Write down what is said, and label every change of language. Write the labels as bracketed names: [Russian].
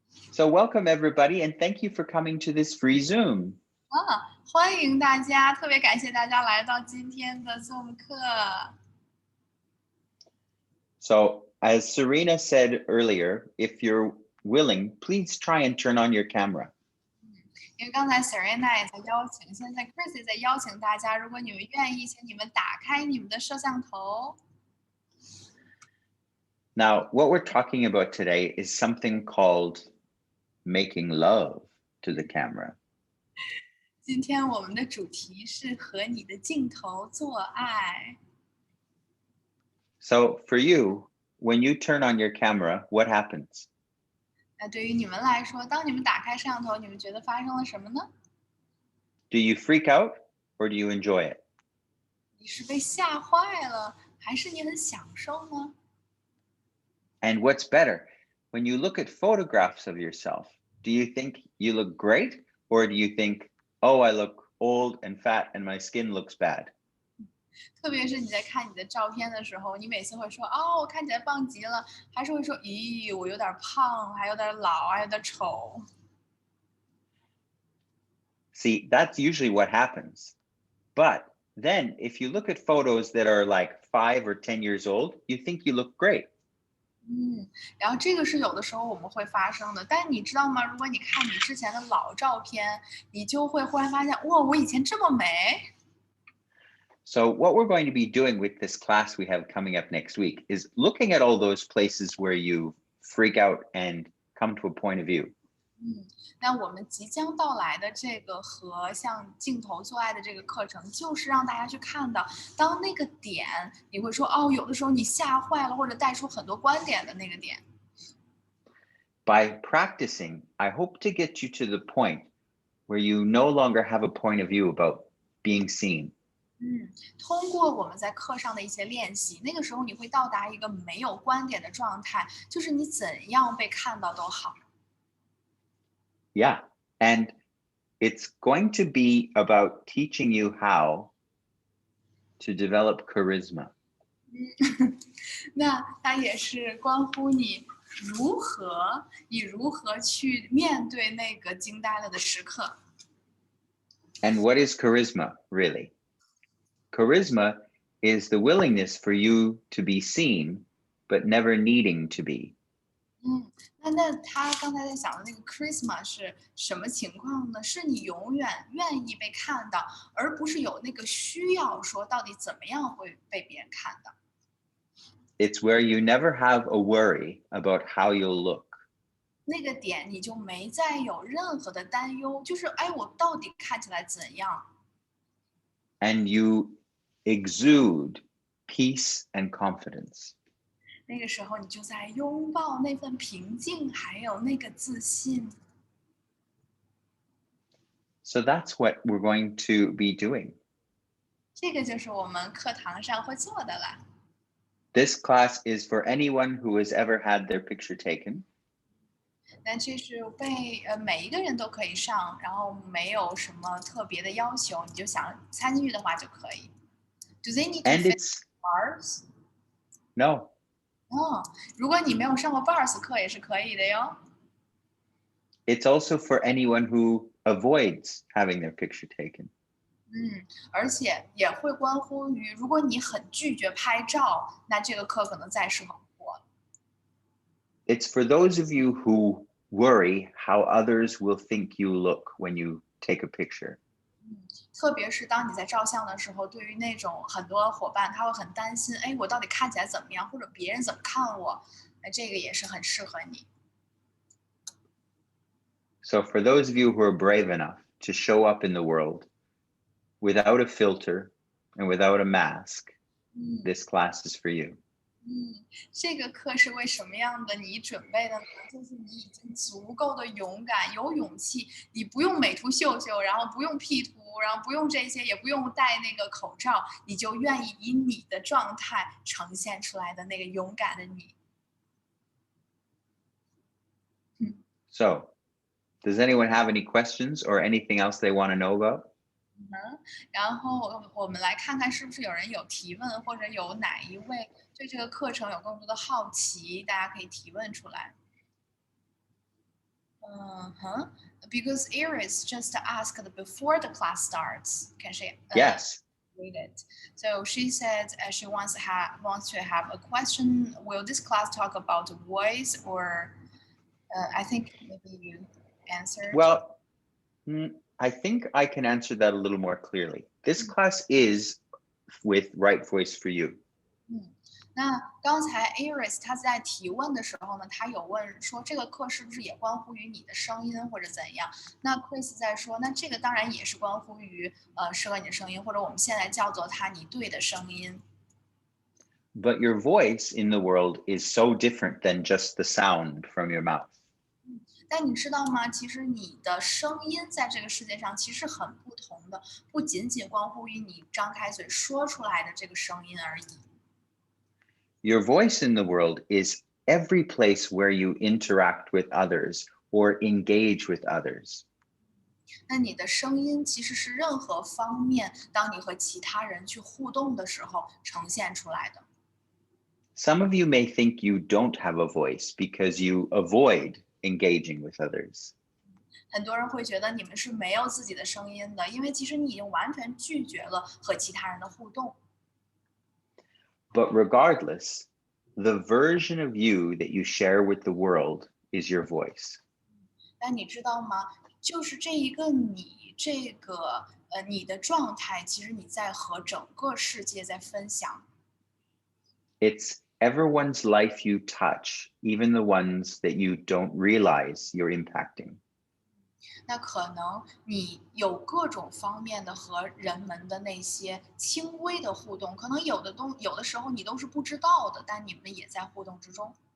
[English] So welcome everybody and thank you for coming to this free Zoom. [Chinese] 欢迎大家，特别感谢大家来到今天的 Zoom 课。 [English] So as Serena said earlier, if you're willing, please try and turn on your camera. [Chinese] 因为刚才 Serena 也在邀请，现在 Chris 也在邀请大家，如果你们愿意，请你们打开你们的摄像头。 [English] Now, what we're talking about today is something called making love to the camera. [Chinese] 今天我们的主题是和你的镜头做爱。 [English] So for you, when you turn on your camera, what happens? [Chinese] 那对于你们来说，当你们打开摄像头，你们觉得发生了什么呢？ [English] Do you freak out or do you enjoy it? [Chinese] 你是被吓坏了，还是你很享受呢？ [English] And what's better, when you look at photographs of yourself, do you think you look great or do you think, oh, I look old and fat and my skin looks bad? [Chinese] 特别是你在看你的照片的时候，你每次会说哦，我看起来棒极了，还是会说咦，我有点胖，还有点老，还有点丑。 [English] See, that's usually what happens. But then if you look at photos that are like 5 or 10 years old, you think you look great. [Chinese] 然后这个是有的时候我们会发生的，但你知道吗？如果你看你之前的老照片，你就会忽然发现，哇，我以前这么美。 [English] So what we're going to be doing with this class we have coming up next week is looking at all those places where you freak out and come to a point of view. [Chinese] 那我们即将到来的这个和像镜头做爱的这个课程，就是让大家去看到，当那个点，你会说哦，有的时候你吓坏了，或者带出很多观点的那个点。 [English] By practicing, I hope to get you to the point where you no longer have a point of view about being seen. [Chinese] 通过我们在课上的一些练习，那个时候你会到达一个没有观点的状态，就是你怎样被看到都好。 Yeah. [English] And it's going to be about teaching you how to develop charisma. [Chinese] 那它也是关乎你如何去面对那个惊呆了的时刻。 [English] And what is charisma, really? Charisma is the willingness for you to be seen, but never needing to be. [Chinese] 那他刚才在想的那个 charisma 是什么情况呢？是你永远愿意被看到，而不是有那个需要说到底怎么样会被别人看到。 [English] It's where you never have a worry about how you'll look. [Chinese] 那个点你就没再有任何的担忧，就是哎，我到底看起来怎样？ [English] And you exude peace and confidence. [Chinese] 那个时候你就在拥抱那份平静，还有那个自信。 [English] So that's what we're going to be doing. [Chinese] 这个就是我们课堂上会做的啦。 [English] This class is for anyone who has ever had their picture taken. [Chinese] 那这是每一个人都可以上，然后没有什么特别的要求，你就想参与的话就可以。 [English] Do they need to And fit it's bars？ no, [Chinese] 如果你没有上过 bars 课也是可以的哟。 [English] it's also for anyone who avoids having their picture taken. [Chinese] 而且也会关乎于，如果你很拒绝拍照，那这个课可能再适合不过了。 [English] It's for those of you who worry how others will think you look when you take a picture. [Chinese] 特别是当你在照相的时候，对于那种很多伙伴他会很担心，哎，我到底看起来怎么样，或者别人怎么看我，那这个也是很适合你。 [English] So for those of you who are brave enough to show up in the world without a filter and without a mask, this class is for you. [Chinese] 这个课是为什么样的你准备的呢？就是你已经足够的勇敢，有勇气，你不用美图秀秀，然后不用 P 图，然后不用这些，也不用戴那个口罩，你就愿意以你的状态呈现出来的那个勇敢的你。 [English] So does anyone have any questions or anything else they want to know about? [Chinese] 然后我们来看看是不是有人有提问，或者有哪一位对这个课程有更多的好奇，大家可以提问出来。 Uh-huh. [English] Because Iris just asked before the class starts. Can she Yes. read it? So she said she wants to have a question. Will this class talk about voice or? I think maybe you answered. Well, I think I can answer that a little more clearly. This class is with Right Voice for You. [Chinese] 那刚才 Iris 她在提问的时候呢，她有问说这个课是不是也关乎于你的声音或者怎样？那 Chris 在说，那这个当然也是关乎于适合你的声音，或者我们现在叫做它你对的声音。 [English] But your voice in the world is so different than just the sound from your mouth. [Chinese] 但你知道吗？其实你的声音在这个世界上其实很不同的，不仅仅关乎于你张开嘴说出来的这个声音而已。 [English] Your voice in the world is every place where you interact with others or engage with others. [Chinese] 那你的声音其实是任何方面，当你和其他人去互动的时候呈现出来的。 [English] Some of you may think you don't have a voice because you avoid engaging with others. [Chinese] 很多人会觉得你们是没有自己的声音的，因为其实你已经完全拒绝了和其他人的互动。 [English] But regardless, the version of you that you share with the world is your voice. [Chinese] 但你知道吗？就是这一个你，这个你的状态，其实你在和整个世界在分享。 [English] It's everyone's life you touch, even the ones that you don't realize you're impacting. [Chinese] 那可能你有各种方面的和人们的那些轻微的互动，可能有的时候你都是不知道的，但你们也在互动之中。